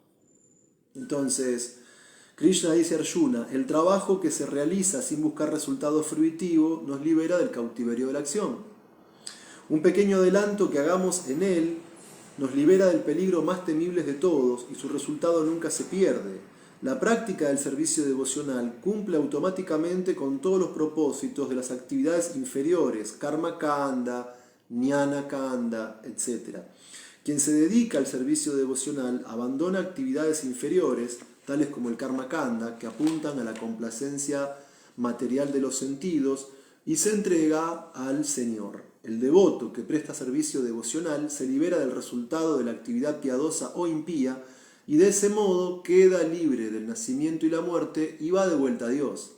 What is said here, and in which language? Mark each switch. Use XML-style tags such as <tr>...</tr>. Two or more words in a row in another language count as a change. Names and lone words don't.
<es>Entonces, Krishna dice a Arjuna, el trabajo que se realiza sin buscar resultado fruitivo nos libera del cautiverio de la acción. Un pequeño adelanto que hagamos en él nos libera del peligro más temible de todos y su resultado nunca se pierde. La práctica del servicio devocional cumple automáticamente con todos los propósitos de las actividades inferiores,</es> <sa>karma kanda, jnana kanda,</sa> <es>etc. Quien se dedica al servicio devocional abandona actividades inferiores, tales como el</es> <sa>karma kanda,</sa> <es>que apuntan a la complacencia material de los sentidos, y se entrega al Señor. El devoto que presta servicio devocional se libera del resultado de la actividad piadosa o impía y de ese modo queda libre del nacimiento y la muerte y va de vuelta a Dios.</es>